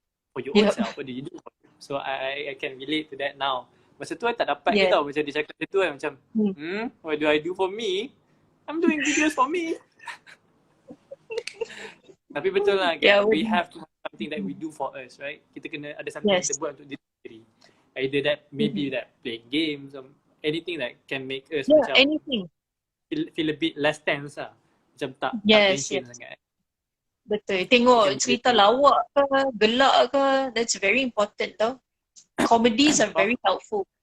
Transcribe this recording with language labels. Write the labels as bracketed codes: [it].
[en] For your own self, what do you do for you? So I can relate to that now. [ms] Masa tu I tak dapat ke tau macam dia cakap macam tu macam [en] what do I do for me? I'm doing videos for me. [ms] Tapi betul lah, [en] we have to have something that we do for us, right? [ms] Kita kena ada something kita buat untuk diri sendiri. [en] Either that, maybe that playing games or anything that can make us macam anything. Feel a bit less tense lah. [ms] Macam tak tension sangat. Betul. Tengok cerita lawak ke, gelak ke, [en] that's very important [ms] tau. [en] Comedies are very helpful.